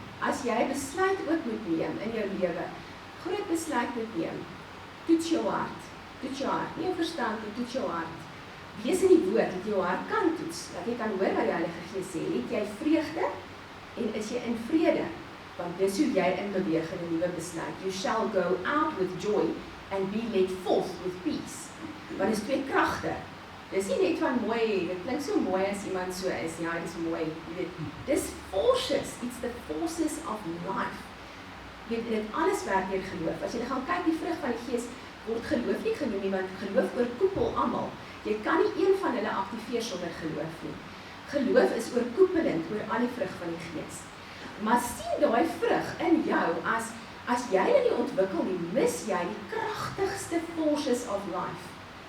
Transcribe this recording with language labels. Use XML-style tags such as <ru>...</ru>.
<af>As jy besluit ook moet neem in jou lewe, groot besluit moet neem, toets jou hart, nie jou verstand, toets jou hart. Wees in die woord, dat jou hart kan toets, dat jy kan hoor wat die Heilige Gees sê, het jy vreugde, en is jy in vrede, want dis hoe jy in beweeg in 'n nuwe besluit.</af> <en>You shall go out with joy, and be led forth with peace.</en> <af>Want dis twee kragte. Dis nie net van mooi, dit klink so mooi as iemand so is, ja, dis mooi, jy weet.</af> <en>Dis forces, it's the forces of life.</en> <af>Jy weet, dit alles werk deur geloof. As jy gaan kyk, die vrug van die Gees word geloof nie genoem nie, want geloof oorkoepel almal. Jy kan nie een van hulle aktiveer sonder geloof nie. Geloof is oorkoepelend oor al die vrug van die Gees. Maar sien daai vrug in jou, as jy dit nie ontwikkel nie, mis jy die kragtigste</af> <en>forces of life.</en>